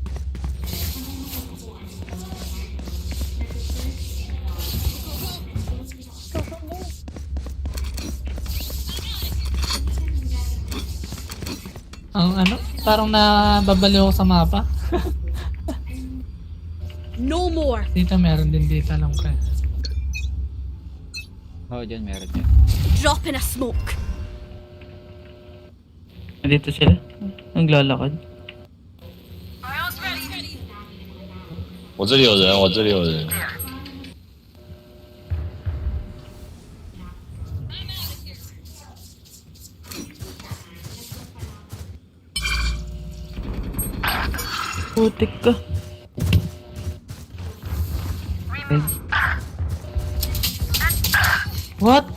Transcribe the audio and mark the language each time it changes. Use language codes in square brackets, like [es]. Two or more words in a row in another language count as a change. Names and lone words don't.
[tl] Ang ano? Parang nababaliw ako sa mapa. [en] No more. [tl] Dito meron din dito lang kaya. Oh, dyan meron dyan. [en] Drop in a smoke. [tl] Nandito sila. Naglalakad. [zh] 我这里有人，我这里有人。 [tl] Putik ka. [en] What?